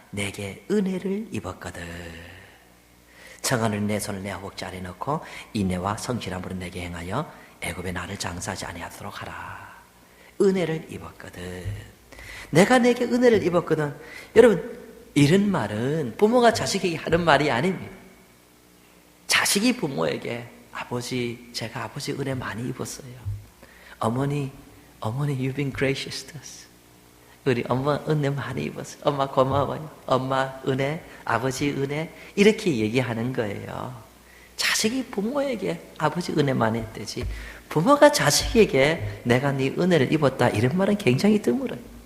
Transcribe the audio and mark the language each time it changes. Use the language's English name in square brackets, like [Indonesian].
[Korean] 내게 은혜를 입었거든. 청하는 내 손을 내 허벅지 아래 넣고 인내와 성실함으로 내게 행하여 애굽에 나를 장사하지 아니하도록 하라. 은혜를 입었거든. 내가 내게 은혜를 입었거든. 여러분, 이런 말은 부모가 자식에게 하는 말이 아닙니다. 자식이 부모에게 아버지, 제가 아버지 은혜 많이 입었어요. 어머니, [English] you've been gracious to us. [Korean] 우리 엄마 은혜 많이 입었어요. 엄마 고마워요. 엄마 은혜, 아버지 은혜, 이렇게 얘기하는 거예요. 자식이 부모에게 아버지 은혜 많이 했대지, 부모가 자식에게 내가 네 은혜를 입었다, 이런 말은 굉장히 드물어요.